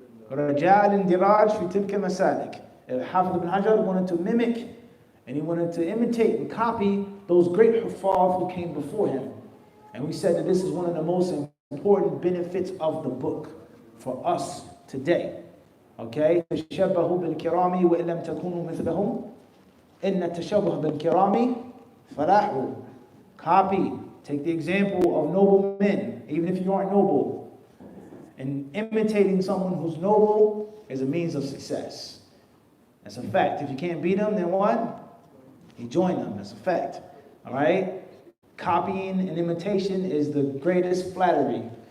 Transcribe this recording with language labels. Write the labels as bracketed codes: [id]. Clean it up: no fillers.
[ar] Rajal indiraj fi tilka masalik. [en] Hafid ibn Hajar wanted to mimic and he wanted to imitate and copy those great huffaz who came before him. And we said that this is one of the most important benefits of the book for us today. Okay? [ar] تشبهوا بالكرام وإن لم تكونوا مثلهم إن التشبه بالكرام فلاح. [en] Copy. Take the example of noble men, even if you aren't noble. And imitating someone who's noble is a means of success. That's a fact. If you can't beat them, then what? You join them. That's a fact. All right? Copying and imitation is the greatest flattery.